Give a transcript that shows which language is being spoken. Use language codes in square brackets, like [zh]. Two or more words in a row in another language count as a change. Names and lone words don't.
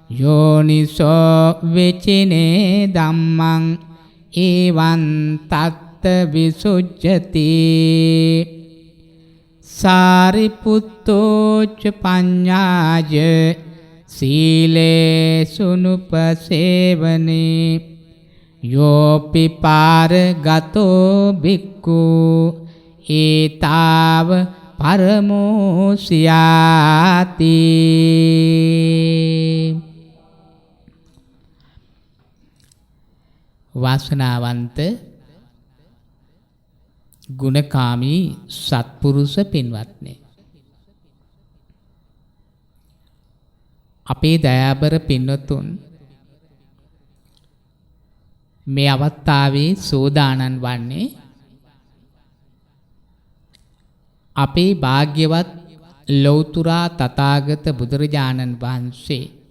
[pi] යෝනිසෝ වෙචිනේ ධම්මං එවං තත්ත විසුජ්ජති සාරිපුත්තෝච පඤ්ඤාය සීලේසුනුපසේවනේ යෝපි පාරගතෝ භික්ඛු ඒතාව පරමෝසියාති. [si] වාසනාවන්ත ගුණකාමී සත්පුරුෂ පින්වත්නි, අපේ දයාබර පින්වතුන් මේ අවස්ථාවේ සෝදානන් වන්නේ අපේ භාග්‍යවත් ලෞතුරා තථාගත බුදුරජාණන් වහන්සේ